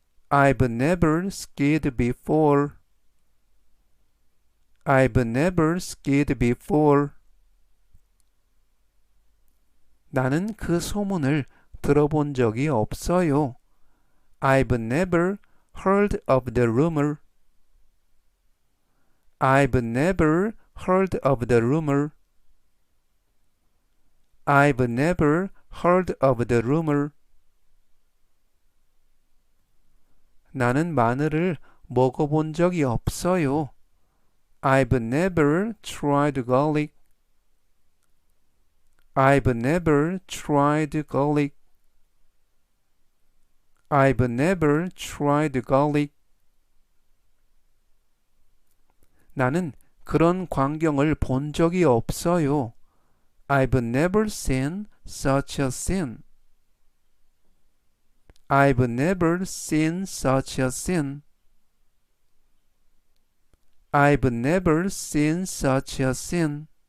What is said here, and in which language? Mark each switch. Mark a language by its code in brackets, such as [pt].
[en] I've never skied before. I've never skied before. [ko] 나는 그 소문을 들어본 적이 없어요. [en] I've never heard of the rumor. I've never heard of the rumor. I've never heard of the rumor. [ko] 나는 마늘을 먹어본 적이 없어요. [en] I've never tried garlic. I've never tried garlic. I've never tried garlic. [ko] 나는 그런 광경을 본 적이 없어요. [en] I've never seen such a scene. I've never seen such a scene. I've never seen such a scene.